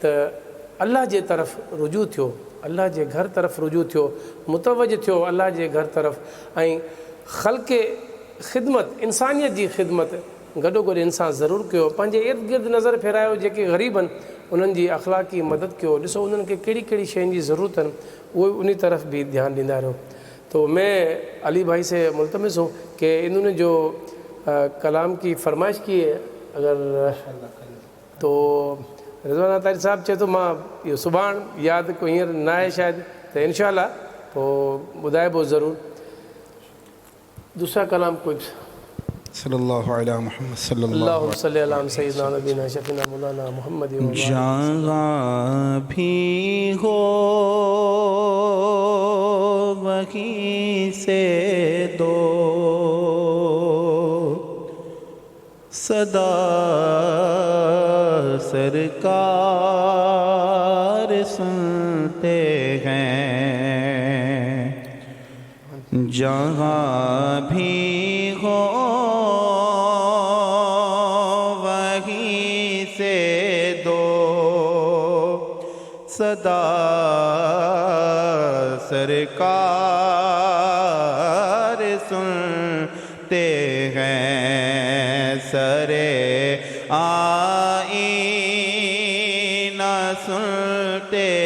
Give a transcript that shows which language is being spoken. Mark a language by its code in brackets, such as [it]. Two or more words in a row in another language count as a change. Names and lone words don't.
[sd] अल्लाह जे तरफ़ रुजू थियो अल्लाह जे घर तरफ़ रुजू थियो मुतवज थियो अल्लाह जे घर तरफ़ ऐं ख़ल्क़े ख़िदमत इंसानियत जी ख़िदमत गॾोगॾु इंसान ज़रूरु कयो पंहिंजे इर्द गिर्द नज़र फेरायो जेके ग़रीब आहिनि उन्हनि जी अख़लाक़ी मदद कयो ॾिसो उन्हनि खे कहिड़ी कहिड़ी शयुनि जी ज़रूरत आहिनि उहे उन तरफ़ भी ध्यानु ॾींदा रहो [ur] تو میں علی بھائی سے ملتمس ہوں کہ انہوں نے جو کلام کی فرمائش کی ہے اگر تو [sd] रिज़वान अतारी साहब चए तो मां इहो सुभाणे यादि को हींअर न आहे शायदि त इंशाअल्लाह पोइ ॿुधाइबो ज़रूरु दूसरा कलाम कुझु [ar] صلى الله عليه محمد صلى الله اللهم صل على سيدنا نبينا شفيعنا مولانا محمد [ur] جہاں بھی ہو وہیں سے دو صدا سرکار سنتے ہیں جہاں بھی ہو وہیں سے دو صدا سرکار سنتے ہیں سرے آئینہ سنتے